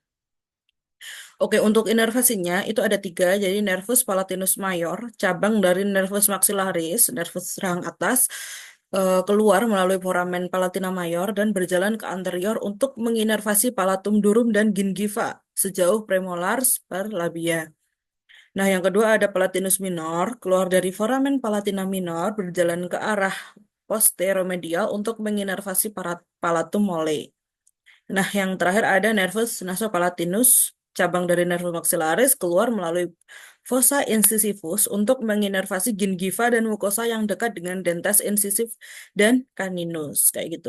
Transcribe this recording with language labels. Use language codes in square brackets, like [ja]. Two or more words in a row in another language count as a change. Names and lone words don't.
[id] Oke, untuk inervasinya itu ada tiga, jadi [la] nervus palatinus mayor, [id] cabang dari [la] nervus maxillaris, [id] nervus rahang atas, keluar melalui [la] foramen palatina mayor [id] dan berjalan ke anterior untuk menginervasi [la] palatum durum [id] dan gingiva sejauh [la] premolars per labia. [id] Nah, yang kedua ada [la] palatinus minor, [id] keluar dari [la] foramen palatina minor [id] berjalan ke arah posteromedial untuk menginervasi [la] palatum mole. [id] Nah, yang terakhir ada [la] nervus nasopalatinus, [id] cabang dari [la] nervus maxillaris [id] keluar melalui [la] fossa incisivus [id] untuk menginervasi gingiva dan mukosa yang dekat dengan [la] dentes incisif [id] dan caninus, kayak gitu.